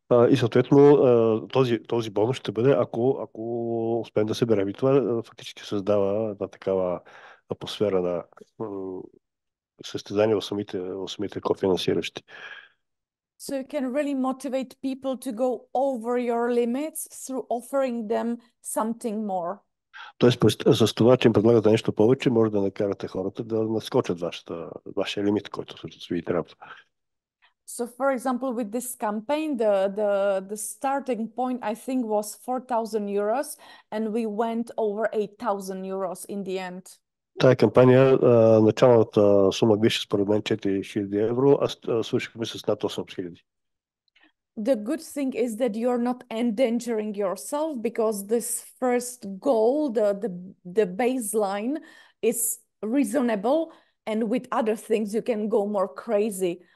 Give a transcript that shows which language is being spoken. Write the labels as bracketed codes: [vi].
[bg] И съответно този бонус ще бъде, ако успеем да съберем. И това фактически създава една такава атмосфера на състезание в самите кофинансиращи. [en] So you can really motivate people to go over your limits through offering them something more. [bg] Тоест, с това, че им предлагате нещо повече, може да накарате хората да надскочат вашия лимит, който всъщност ви трябва. [en] So, for example, with this campaign, the starting point, I think, was 4,000 euros, and we went over 8,000 euros in the end. [bg] Тая кампания, началната сума беше според мен 4000 евро, а свършихме с над 8000. [en] The good thing is that you're not endangering yourself, because this first goal, the baseline, is reasonable, and with other things you can go more crazy.